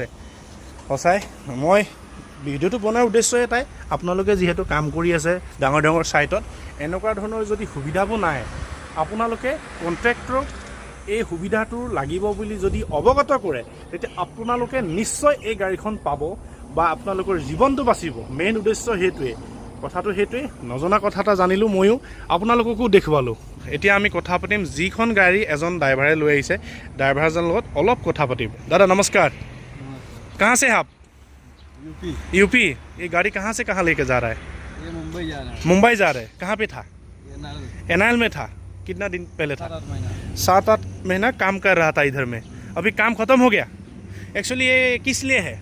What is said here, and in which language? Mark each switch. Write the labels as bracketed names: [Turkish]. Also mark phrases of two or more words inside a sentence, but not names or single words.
[Assamese] সঁচাই মই ভিডিঅ'টো বনোৱাৰ উদ্দেশ্য এটাই, আপোনালোকে যিহেতু কাম কৰি আছে ডাঙৰ ডাঙৰ ছাইটত, এনেকুৱা ধৰণৰ যদি সুবিধাবোৰ নাই, আপোনালোকে কণ্ট্ৰেক্টৰক এই সুবিধাটো লাগিব বুলি যদি অৱগত কৰে, তেতিয়া আপোনালোকে নিশ্চয় এই গাড়ীখন পাব বা আপোনালোকৰ জীৱনটো বাচিব। মেইন উদ্দেশ্য সেইটোৱে। কথাটো সেইটোৱে। নজনা কথা এটা জানিলোঁ ময়ো, আপোনালোককো দেখুৱালোঁ। এতিয়া আমি কথা পাতিম, যিখন গাড়ী এজন ড্ৰাইভাৰে লৈ আহিছে, ড্ৰাইভাৰজনৰ লগত অলপ কথা পাতিম। দাদা নমস্কাৰ, [Hindi] कहाँ से आप? यूपी। ये गाड़ी कहाँ से कहाँ लेके जा रहा है? ये मुंबई जा रहा है। कहाँ पे था? एनआईएल में था। कितना दिन पहले था? 7-8 महीना काम कर रहा था इधर में। अभी काम खत्म हो गया। एक्चुअली ये किस लिए है?